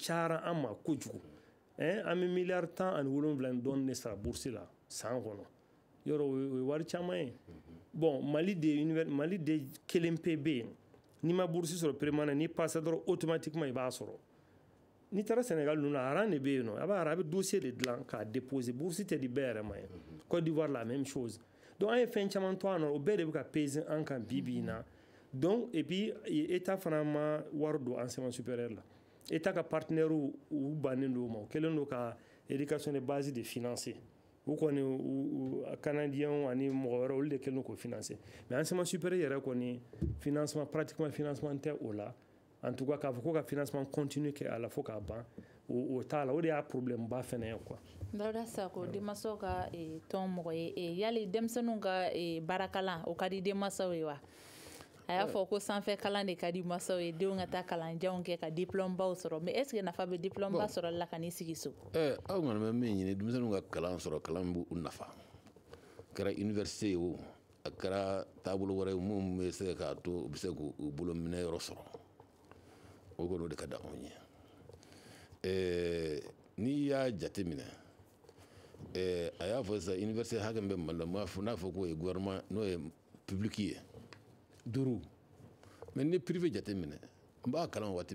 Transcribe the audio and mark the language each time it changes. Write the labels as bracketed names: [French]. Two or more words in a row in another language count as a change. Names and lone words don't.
[Bambara] cayara an ma kojugu an bɛ miliyari 17 ni dɔɔni de sara bourse la san kɔnɔ yɔrɔ o ye wari caman ye bon mali de kelen pe bɛ yen n'i ma bourse sɔrɔ permanent n'i passa dɔrɔn automatiquement i b'a sɔrɔ n'i taara Sénégal ninnu na aran de bɛ yen nɔ a bɛ dossier de dilan k'a déposer bourse tɛ di bɛɛ yɛrɛ ma ye Côte d'Ivoire la [French] même chose [Bambara] donc an ye fɛn caman to a nɔ o bɛɛ de bɛ ka peser an kan bi in na [French] donc et puis [Bambara] état fana ma wari don [French] enseignement supérieur [Bambara] la état ka partenaire u bannen don o ma o kɛlen don ka [French] éducation de base [Bambara] de financer u kɔni canadien ani mɔgɔ wɛrɛ olu de kɛlen don k'o financer mais [French] enseignement supérieur [Bambara] yɛrɛ kɔni financement pratiquement financement tɛ o la [French] en tout cas [Bambara] k'a fɔ ko ka [French] financement continue [Bambara] kɛ a la fo k'a ban o t'a la o de y'a problème ba fɛnɛ ye quoi. Dawuda Sako denmansaw ka tɔn mɔgɔ ye yali denmisɛnninw ka baarakalan o ka di denmansaw ye wa a y'a fɔ ko sanfɛ kalan de ka di mansaw ye denw ka taa kalanjanw kɛ ka diplôme baw sɔrɔ mais [French] est ce que [Bambara] nafa bɛ diplôme ba sɔrɔ la ka n'i sigi so aw kɔni bɛ min ɲini denmisɛnninw ka kalan sɔrɔ kalan b'u nafa a kɛra université ye o a kɛra taabolo wɛrɛ ye mun bɛ se k'a to u bɛ se k'u bolo minɛ yɔrɔ sɔrɔ o kɔni o de ka di anw ye n'i y'a jate minɛ a y'a fɔ sisan université hakɛ min bɛ Mali la n'a fɔ k'o ye gouvernement n'o ye public ye 5 mais ni privé jate minɛ n b'a kalan waati